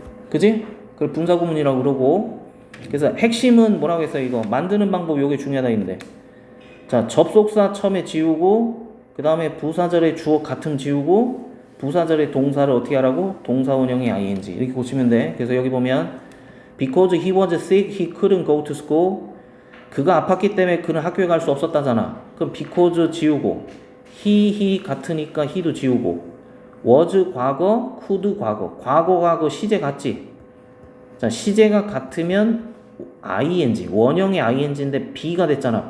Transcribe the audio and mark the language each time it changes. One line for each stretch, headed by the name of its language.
Korean: 그지? 그걸 분사구문이라고 그러고. 그래서 핵심은 뭐라고 했어요? 이거 만드는 방법 요게 중요하다 했는데. 자, 접속사 처음에 지우고 그 다음에 부사절의 주어 같음 지우고 부사절의 동사를 어떻게 하라고? 동사 원형의 ing 이렇게 고치면 돼. 그래서 여기 보면
English: because he was sick, he couldn't go to school.
Korean: 그가 아팠기 때문에 그는 학교에 갈 수 없었다잖아. 그럼 because 지우고 he 같으니까 he도 지우고 was 과거, could 과거 시제 같지? 자, 시제가 같으면 ing 원형의 ing인데 be가 됐잖아.